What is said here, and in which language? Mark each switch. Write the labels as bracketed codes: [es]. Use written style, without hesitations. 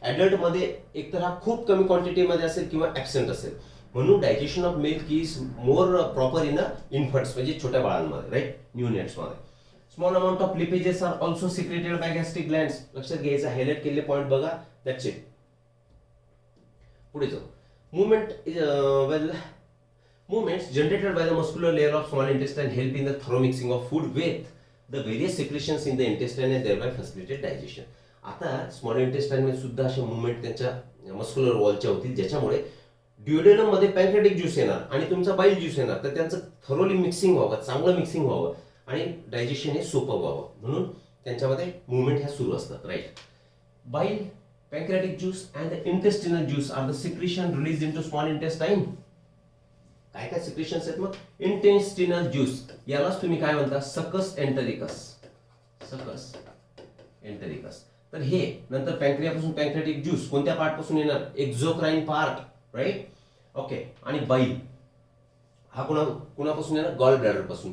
[mr] Adult मध्ये एकतर हा खूप कमी क्वांटिटी मध्ये असेल किंवा ऍबसेंट असेल. म्हणून [en] digestion of milk is more proper in infants [mr] म्हणजे छोट्या बाळांमध्ये, राईट, न्यूनेट्स मध्ये. [en] Small amount of lipases are also secreted by gastric glands. [mr] लक्षात घ्यायचं, हायलाइट केलेले पॉईंट बघा. [en] That's it. [mr] पुढे जाऊ. [en] Movements generated by the muscular layer of small intestine help in the thorough mixing of food with the various secretions in the intestine and thereby facilitate digestion. [mr] आता small intestine मध्ये सुद्धा अशा movement त्यांच्या muscular वॉलच्या होतील ज्याच्यामुळे ड्युडेनम मध्ये पॅन्क्रियाटिक juice येणार आणि तुमचा बाईल ज्यूस येणार. तर त्यांचं थरोली मिक्सिंग व्हावं, चांगलं मिक्सिंग व्हावं आणि डायजेशन हे सोपं व्हावं म्हणून त्यांच्यामध्ये मुवमेंट ह्या सुरू असतात. राईट. बाईल [en] pancreatic juice and the intestinal juice are the secretion released into small intestine. [mr] काय काय सिक्रेशन्स आहेत मग? इंटेस्टिनल ज्यूस, यालाच तुम्ही काय म्हणता? सकस एंटरिकस. सकस एंटरिकस. तर हे नंतर पॅन्क्रियापासून पॅन्क्रियाटिक ज्यूस कोणत्या पार्ट पासून येणार? एक्झोक्राइन पार्ट, राईट? ओके. आणि बाईल हा कुणापासून येणार? गॉल ब्लॅडर पासून.